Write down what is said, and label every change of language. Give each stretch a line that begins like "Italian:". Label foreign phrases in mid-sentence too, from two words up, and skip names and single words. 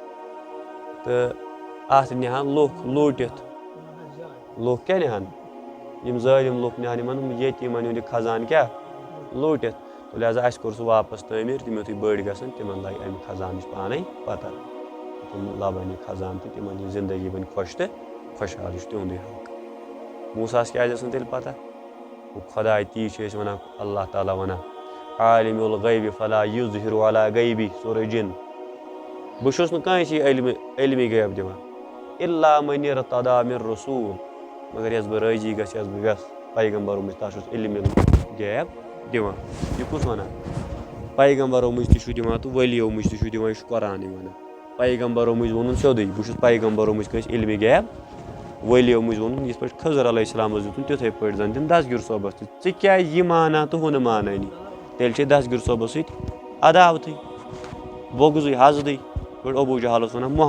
Kashmiri: تہٕ اَتھ نِہَن لُکھ لوٗٹِتھ لُکھ کیٛاہ نِہَن یِم ظٲلِم لُکھ نِہَن یِمَن یتیٖمَن ہُنٛد یہِ خزانہٕ کیٛاہ لوٗٹِتھ تہٕ لہذا اَسہِ کوٚر سُہ واپَس تعمیٖر تِم یُتھُے بٔڑۍ گژھن تِمَن لَگہِ اَمہِ خزانٕچ پانَے پَتہ تِم لَبَن یہِ خزانہٕ تہٕ تِمَن یہِ زِندگی بَنہِ خۄش تہٕ خۄشحال یہِ چھُ تِہُنٛدُے حق موٗساہَس کیٛازِ ٲس نہٕ تیٚلہِ پَتہ خۄداے تی چھِ أسۍ وَنان اللہ تعالیٰ وَنان
Arabic: عالِمُ الغیبِ فلا یُظہِرُ علی غیبی
Kashmiri: سورہ جِن بہٕ چھُس نہٕ کٲنٛسہِ علمِ غیب دِوان
Arabic: اِلا من ارتضیٰ مِن رسوٗل
Kashmiri: مگر یۄس بہٕ رٲضی گژھِ یۄس بہٕ یَژھ پیغمبرو مٔنٛزۍ تَتھ چھُس علمِ غیب دِوان یہِ کُس وَنان پیغمبرو مٔنٛزۍ تہِ چھُ دِوان تہٕ ؤلیو مٔنٛزۍ تہِ چھُ دِوان یہِ چھُ قرآنٕے وَنان پیغمبرو مٔنٛزۍ ووٚنُن سیوٚدُے بہٕ چھُس پیغمبرو مٔنٛزۍ کٲنٛسہِ علمِ غیب ؤلیو مٔنٛزۍ ووٚنُن یِتھ پٲٹھۍ خضر علیہ السلامَس دیُتُن تِتھَے پٲٹھۍ زَن دِن دسگیٖر صٲبَس تہِ ژٕ کیٛازِ یہِ مانان تہٕ ہُہ نہٕ مانٲنی تیٚلہِ چھے دسگیٖر صٲبَس سۭتۍ عداوتھٕے بوٚگزٕے حسدٕے پٲٹھۍ ابوٗ جہل اوس وَنان